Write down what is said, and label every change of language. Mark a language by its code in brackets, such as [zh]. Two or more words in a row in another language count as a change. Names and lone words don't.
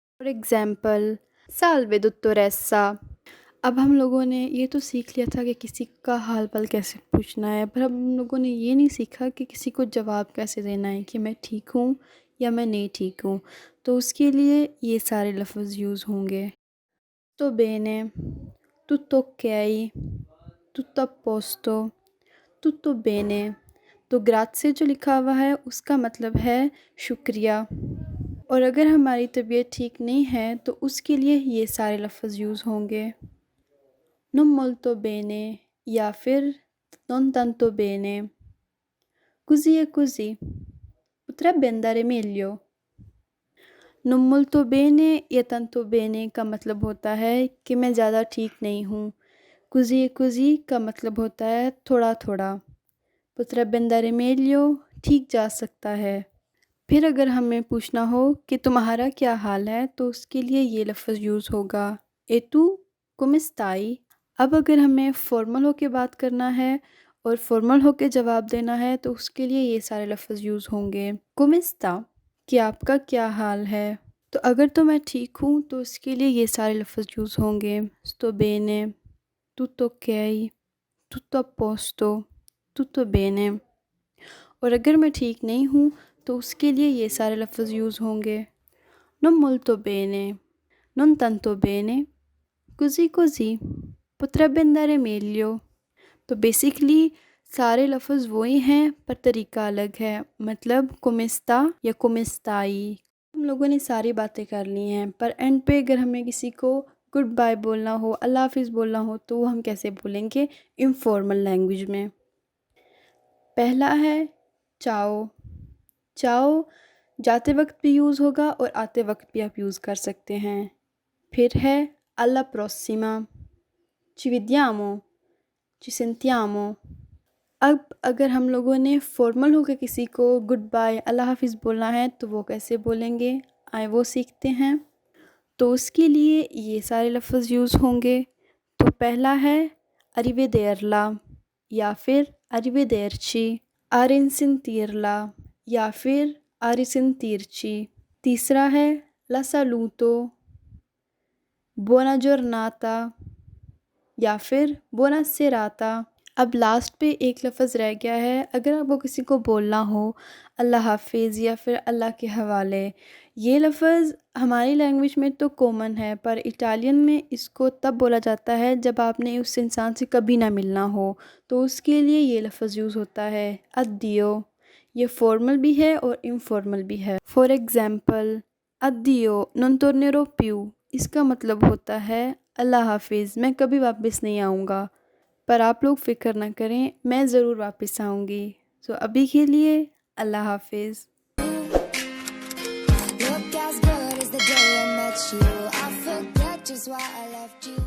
[en] for example [it] salve dottoressa. [ur] اب ہم لوگوں نے یہ تو سیکھ لیا تھا کہ کسی کا حال پال کیسے پوچھنا ہے پر ہم لوگوں نے یہ نہیں سیکھا کہ کسی کو جواب کیسے دینا ہے کہ میں ٹھیک ہوں یا میں نہیں ٹھیک ہوں، تو اس کے لیے یہ سارے لفظ یوز ہوں گے. تو بینے, [it] tutto ok, tutto a posto, tutto bene। [ur] تو grazie جو لکھا ہوا ہے اس کا مطلب ہے شکریہ. اور اگر ہماری طبیعت ٹھیک نہیں ہے تو اس کے لیے یہ سارے لفظ یوز ہوں گے. [it] non molto bene [ur] یا پھر [it] non tanto bene। così e così, potrebbe andare meglio। non molto bene [ur] یا [it] tanto bene [ur] کا مطلب ہوتا ہے کہ میں زیادہ ٹھیک نہیں ہوں. [it] così e così [ur] کا مطلب ہوتا ہے تھوڑا تھوڑا. [it] potrebbe andare meglio [ur] ٹھیک جا سکتا ہے. پھر اگر ہمیں پوچھنا ہو کہ تمہارا کیا حال ہے تو اس کے لیے یہ لفظ یوز ہوگا [it] e tu come stai। [ur] اب اگر ہمیں فارمل ہو کے بات کرنا ہے اور فارمل ہو کے جواب دینا ہے تو اس کے لیے یہ سارے لفظ یوز ہوں گے. [it] come sta [ur] کہ آپ کا کیا حال ہے. تو اگر تو میں ٹھیک ہوں تو اس کے لیے یہ سارے لفظ یوز ہوں گے. sto bene, tutto ok, tutto a posto, tutto bene। اور اگر میں ٹھیک نہیں ہوں تو اس کے لیے یہ سارے لفظ یوز ہوں گے. non molto bene, non tanto bene, così così, potrebbe andare meglio। تو بیسکلی سارے لفظ وہی ہیں پر طریقہ الگ ہے. مطلب کومستا یا کومستائی۔ ہم لوگوں نے ساری باتیں کر لی ہیں پر اینڈ پے اگر ہمیں کسی کو [en] good bye [ur] بولنا ہو، اللہ حافظ بولنا ہو تو وہ ہم کیسے بولیں گے انفارمل لینگویج میں. پہلا ہے چاؤ. چاؤ جاتے وقت بھی یوز ہوگا اور آتے وقت بھی آپ یوز کر سکتے ہیں. پھر ہے [it] alla prossima, ci vediamo, ci sentiamo। [ur] اب اگر ہم لوگوں نے فارمل ہو کر کسی کو [en] good bye [ur] اللہ حافظ بولنا ہے تو وہ کیسے بولیں گے، آئے وہ سیکھتے ہیں. تو اس کے لیے یہ سارے لفظ یوز ہوں گے. تو پہلا ہے [it] arrivederla [ur] یا پھر [it] arrivederci, a risentirla [ur] یا پھر [it] a risentirci। [ur] تیسرا ہے [it] la saluto, buona giornata [ur] یا پھر [it] buona serata। [ur] اب لاسٹ پے ایک لفظ رہ گیا ہے۔ اگر آپ کو کسی کو بولنا ہو اللہ حافظ یا پھر اللہ کے حوالے، یہ لفظ ہماری لینگویج میں تو کامن ہے پر اٹالین میں اس کو تب بولا جاتا ہے جب آپ نے اس انسان سے کبھی نہ ملنا ہو، تو اس کے لیے یہ لفظ یوز ہوتا ہے ادیو. یہ فارمل بھی ہے اور انفارمل بھی ہے. [en] for example [it] addio non tornerò più, [ur] اس کا مطلب ہوتا ہے اللہ حافظ، میں کبھی واپس نہیں آؤں گا. پر آپ لوگ فکر نہ کریں، میں ضرور واپس آؤں گی. سو ابھی کے لیے اللہ حافظ. [en] Look as good as the day I met you. I forget just why I left you.